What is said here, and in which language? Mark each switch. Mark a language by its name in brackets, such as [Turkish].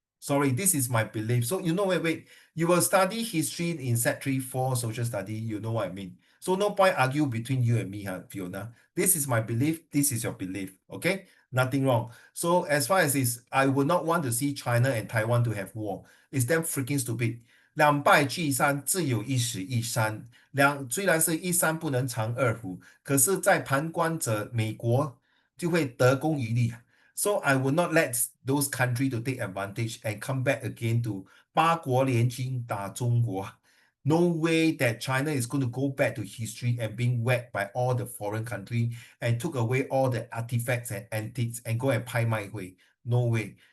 [English] Sorry, this is my belief. So you know, wait. You will study history in Set 3 4 social study. You know what I mean. So no point argue between you and me, Fiona. This is my belief. This is your belief. Okay, nothing wrong. So as far as this, I would not want to see China and Taiwan to have war. It's damn freaking stupid. [Chinese] 两败俱伤，自有一死一伤。虽然是一山不能藏二虎，可是，在旁观者美国就会得功于利。 [English] So I will not let those countries to take advantage and come back again to [Chinese] 八国联军打中国。 [English] No way that China is going to go back to history and being whacked by all the foreign country and took away all the artifacts and antiques and go and [Chinese] 拍卖会. [English] No way.